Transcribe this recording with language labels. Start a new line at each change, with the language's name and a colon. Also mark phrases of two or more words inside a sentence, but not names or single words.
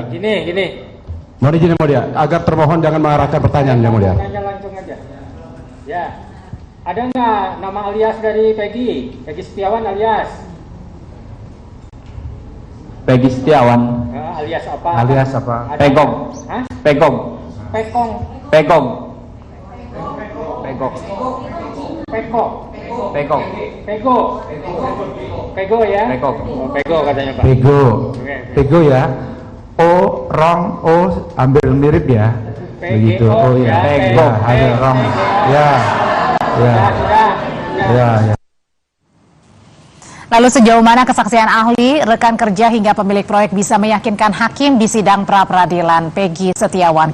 Indonesian: Gini. Mohon izin yang mulia, agar termohon jangan mengarahkan pertanyaan yang mulia. Nanya langsung aja. Ya. Ada nggak nama alias dari Peggy? Peggy Setiawan alias? Peggy Setiawan. Alias apa? Alias apa? Pegok. Hah? Pegok. Pekong. Pegok. Pegok. Peko. Pegok. Pego. Pego ya? Pegok. Oh, Pego katanya Pak. Pego. Oke. Pego ya. O, Rong, O ambil mirip ya. Begitu. Oh ya. Pego. Ya, ada Rong. Ya. Ya. Sudah. Ya, ya. Lalu sejauh mana kesaksian ahli, rekan kerja hingga pemilik proyek bisa meyakinkan hakim di sidang pra-peradilan Peggy Setiawan?